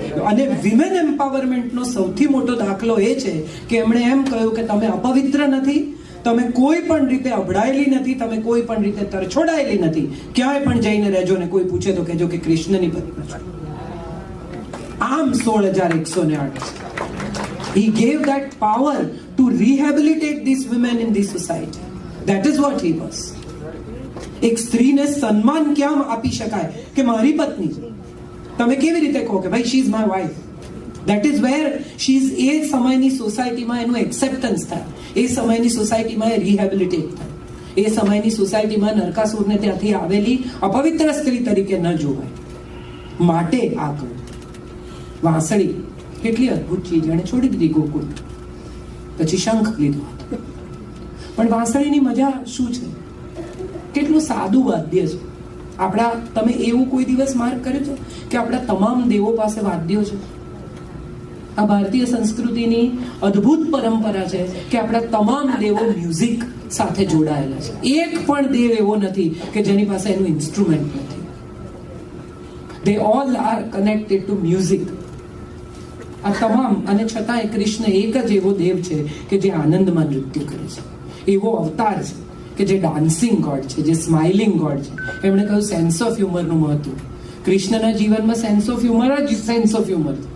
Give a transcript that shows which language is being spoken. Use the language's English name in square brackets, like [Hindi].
[Gujarati] અને વિમેન એમ્પાવરમેન્ટનો સૌથી મોટો દાખલો એ છે કે એમણે એમ કહ્યું કે તમે અપવિત્ર નથી, તમે કોઈ પણ રીતે અભડાયેલી નથી, તમે કોઈ પણ રીતે તરછોડાયેલી નથી, ક્યાંય પણ જઈને રહેજો ને કોઈ પૂછે તો કહેજો કે કૃષ્ણની પત્ની છો. આમ 16,108. [English] He gave that power to rehabilitate these women in this society. That is what he was. [Gujarati] એક સ્ત્રીને સન્માન ક્યાં આપી શકાય કે મારી પત્ની છે? તમે કેવી રીતે કહો કે ભાઈ [English] She is my wife? That is where she is. [Gujarati] એ સમયની સોસાયટીમાં એનું એક્સેપ્ટન્સ થાય, એ સમયની સોસાયટીમાં એ રિહેબિલિટેટ થાય, એ સમયની સોસાયટીમાં નરકાસુરને ત્યાંથી આવેલી અપવિત્ર સ્ત્રી તરીકે ન જોવાય. માટે આ કહ્યું. વાંસળી કેટલી અદભુત ચીજ, એને છોડી દીધી ગોકુળ, પછી શંખ લીધો. પણ વાંસળીની મજા શું છે? કેટલું સાદું વાદ્ય છે. આપણા, તમે એવું કોઈ દિવસ માર્ક કર્યું છે કે આપણા તમામ દેવો પાસે વાદ્યો છે? આ ભારતીય સંસ્કૃતિની અદ્ભુત પરંપરા છે કે આપણા તમામ દેવો મ્યુઝિક સાથે જોડાયેલા છે. એક પણ દેવ એવો નથી કે જેની પાસે એનું ઇન્સ્ટ્રુમેન્ટ નથી. [English] They all are connected to music. [Gujarati] આ તમામ, અને છતાંય કૃષ્ણ એક જ એવો દેવ છે કે જે આનંદમાં નૃત્ય કરે છે. એવો અવતાર છે કે જે ડાન્સિંગ ગોડ છે, જે સ્માઇલિંગ ગોડ છે. એમણે કહ્યું સેન્સ ઓફ હ્યુમરનું મહત્વ. કૃષ્ણના જીવનમાં સેન્સ ઓફ હ્યુમર જ સેન્સ ઓફ હ્યુમર.